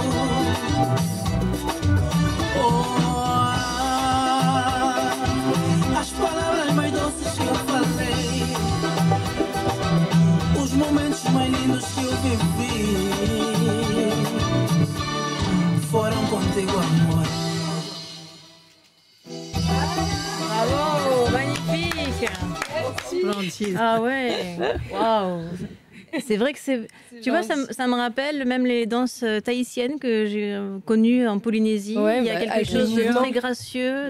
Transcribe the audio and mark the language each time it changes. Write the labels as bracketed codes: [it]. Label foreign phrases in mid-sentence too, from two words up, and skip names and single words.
[pt] As palavras mais doces que eu falei, os momentos mais lindos que eu vivi, foram contigo, amor. [fr] Bravo, magnifique. Gentil. Ah ouais, waouh. C'est vrai que tu vois, ça me rappelle même les danses tahitiennes que j'ai connues en Polynésie. Ouais, il y a quelque chose de très gracieux.